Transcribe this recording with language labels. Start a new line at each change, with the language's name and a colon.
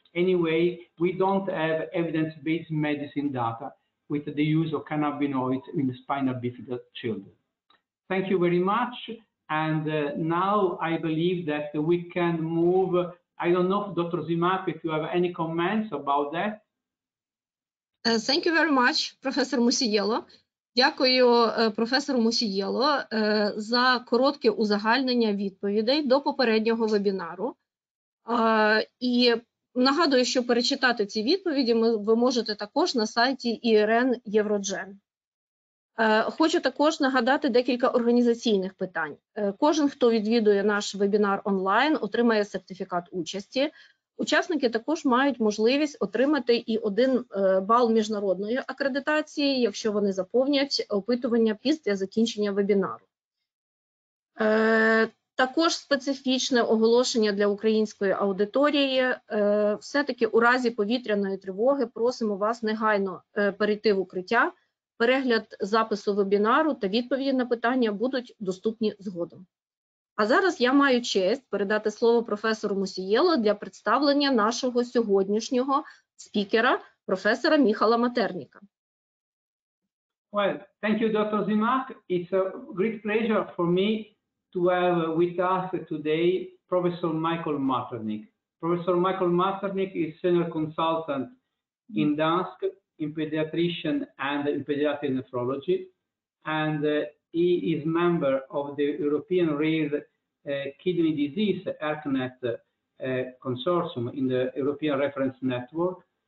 English: Anyway, we don't have evidence-based medicine data with the use of cannabinoids in the spina bifida children. Thank you very much. And now I believe that we can move. I don't know, Dr. Zymak, if you have any comments about that. Thank you very much, Professor Mosiello.
Ukrainian: Дякую професору Мосієло за коротке узагальнення відповідей до попереднього вебінару. І нагадую, що перечитати ці відповіді ви можете також на сайті ERKNet. Хочу також нагадати декілька організаційних питань. Кожен, хто відвідує наш вебінар онлайн, отримає сертифікат участі. Учасники також мають можливість отримати і 1 бал міжнародної акредитації, якщо вони заповнять опитування після закінчення вебінару. Також специфічне оголошення для української аудиторії. Все-таки у разі повітряної тривоги просимо вас негайно перейти в укриття. Перегляд запису вебінару та відповіді на питання будуть доступні згодом. А зараз я маю честь передати слово професору Мосієло для представлення нашого сьогоднішнього спікера, професора Міхала Матерніка.
English: Well, thank you, Dr. Zymak. It's a great pleasure for me to have with us today Professor Michal Maternik. Professor Michal Maternik is senior consultant in Gdansk. in pediatrician and in pediatric nephrology, and he is member of the European Rare Kidney Disease ERKNet consortium in the European Reference Network.